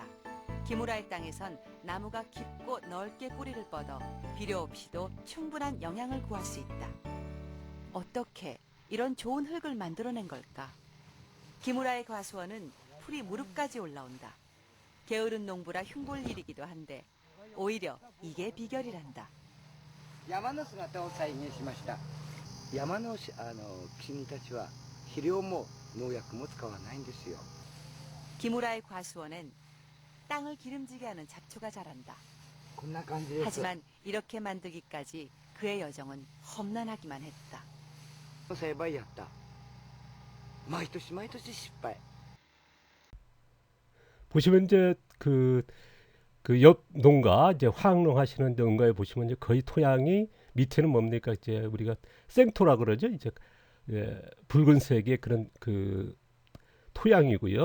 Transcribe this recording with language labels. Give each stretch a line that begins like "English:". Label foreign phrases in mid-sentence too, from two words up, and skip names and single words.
Korean: 기무라의 땅에선 나무가 깊고 넓게 뿌리를 뻗어 비료 없이도 충분한 영양을 구할 수 있다. 어떻게 이런 좋은 흙을 만들어낸 걸까? 기무라의 과수원은 풀이 무릎까지 올라온다. 게으른 농부라 흉볼 일이기도 한데 오히려 이게 비결이란다.
Japanese: 山の姿を再現しました。山の君たちは肥料も農薬も使わないんですよ。
Korean: 기무라의 과수원엔 땅을 기름지게 하는 잡초가 자란다.
Japanese: こんな感じです。
Korean: 하지만 이렇게 만들기까지 그의 여정은 험난하기만 했다.
Japanese: 栽培やった。毎年毎年失敗。
Korean: 보시면 이제 그 옆 농가 이제 화학농 하시는 농가에 보시면 이제 거의 토양이 밑에는 뭡니까 이제 우리가 생토라 그러죠. 이제 붉은색의 그런 그 토양이고요.